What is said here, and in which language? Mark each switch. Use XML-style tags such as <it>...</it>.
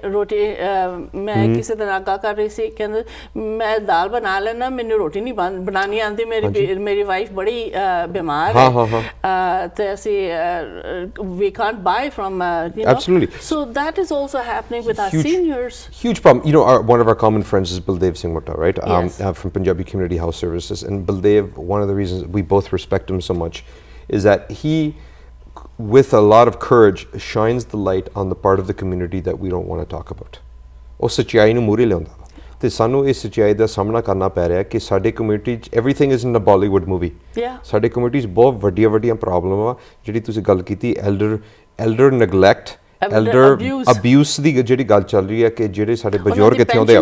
<pa>ਰੋਟੀ ਮੈਂ ਕਿਸੇ ਦਾ ਨਾਗਾ ਕਰ ਰਹੀ ਸੀ, ਕਹਿੰਦੇ ਮੈਂ ਦਾਲ ਬਣਾ ਲੈਣਾ, ਮੈਨੂੰ ਰੋਟੀ ਨਹੀਂ ਬਣਾਉਣੀ ਆਉਂਦੀ, ਮੇਰੀ ਵਾਈਫ ਬੜੀ ਬਿਮਾਰ ਹੈ ਤੇ ਅਸੀਂ</pa> <en>we can't buy from you know. Absolutely. So that is also happening with our seniors. Huge problem. You know, one of our common friends is Baldev Singh Mutta, right? Yes. From Punjabi Community Health Services. And Baldev, one of the reasons we both respect him so much is that he, with a lot of courage, shines the light on the part of the community that we don't want to talk about.</en> <pa>ਉਹ ਸੱਚਾਈ ਨੂੰ ਮੂਹਰੇ ਲਿਆਉਂਦਾ ਤੇ ਸਾਨੂੰ ਇਸ ਸੱਚਾਈ ਦਾ ਸਾਹਮਣਾ ਕਰਨਾ ਪੈ ਰਿਹਾ ਕਿ ਸਾਡੇ ਕਮਿਊਨਿਟੀ 'ਚ</pa> <en>everything is in a Bollywood movie.</en> <pa>ਸਾਡੇ ਕਮਿਊਨਿਟੀ 'ਚ ਬਹੁਤ ਵੱਡੀਆਂ ਪ੍ਰੋਬਲਮ ਆ, ਜਿਹੜੀ ਤੁਸੀਂ ਗੱਲ ਕੀਤੀ</pa> <en>elder neglect, elder abuse</en> <pa>ਦੀ ਜਿਹੜੀ ਗੱਲ ਚੱਲ ਰਹੀ ਹੈ ਕਿ ਜਿਹੜੇ ਸਾਡੇ ਬਜ਼ੁਰਗ ਇੱਥੇ ਆਉਂਦੇ ਆ,</pa>